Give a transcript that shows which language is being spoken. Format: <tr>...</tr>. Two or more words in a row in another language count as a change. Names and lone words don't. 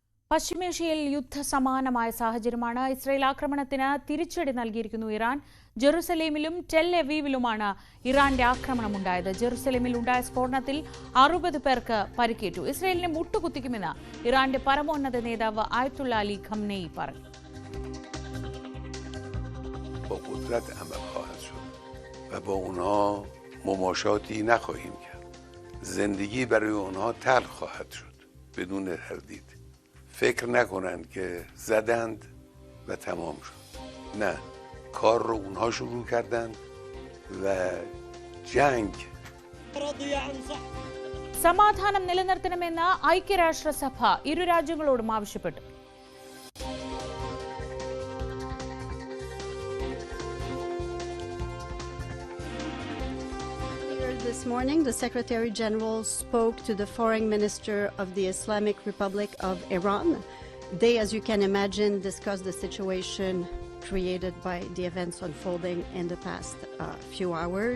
<ml>പശ്ചിമേഷ്യയിൽ യുദ്ധസമാനമായ സാഹചര്യമാണ്. ഇസ്രായേൽ ആക്രമണത്തിന് തിരിച്ചടി നൽകിയിരിക്കുന്നു ഇറാൻ. ജെറുസലേമിലും ടെൽ അവീവിലുമാണ് ഇറാന്റെ ആക്രമണമുണ്ടായത്. ജെറുസലേമിൽ ഉണ്ടായ സ്ഫോടനത്തിൽ 60 പേർക്ക് പരിക്കേറ്റു. ഇസ്രായേലിനെ മുട്ടുകുത്തിക്കുമെന്ന് ഇറാന്റെ പരമോന്നത നേതാവ് ആയത്തുള്ള അലി ഖംനെയി പറഞ്ഞു.</ml> <fa>زندگی برای اونها تلخ خواهد شد بدون تردید. فکر نکنند که زدند و تمام شد. نه، کار رو اونها شروع کردند و جنگ.</fa> <ml>സമാധാനം നിലനിർത്തണമെന്ന് ഐക്യരാഷ്ട്രസഭ ഇരു രാജ്യങ്ങളോടും ആവശ്യപ്പെട്ടു.</ml> <en>This morning, the Secretary General spoke to the Foreign Minister of the Islamic Republic of Iran. They, as you can imagine, discussed the situation created by the events unfolding in the past few hours.</en>